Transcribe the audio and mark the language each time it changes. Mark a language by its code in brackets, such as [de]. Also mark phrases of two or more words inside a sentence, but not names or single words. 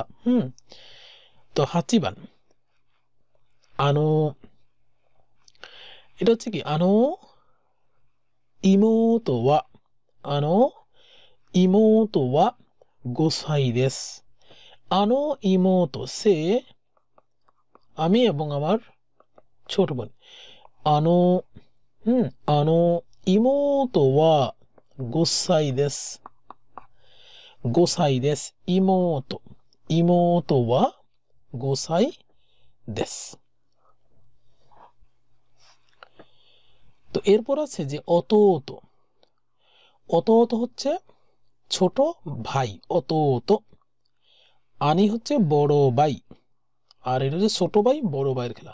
[bn] তো হাচিবান এটা হচ্ছে কি [ja] 妹は、妹は5歳です。 [bn] ইমোতো সে আমি এবং আমার ছোট বোন, [ja] 妹は5歳です。5歳です。妹は5歳です。 [bn] তো এরপর আছে যে অতোতো, অতোতো হচ্ছে ছোট ভাই, অতোতো। আনি হচ্ছে বড় ভাই, আর এটা হচ্ছে ছোট ভাই বড় ভাইয়ের খেলা।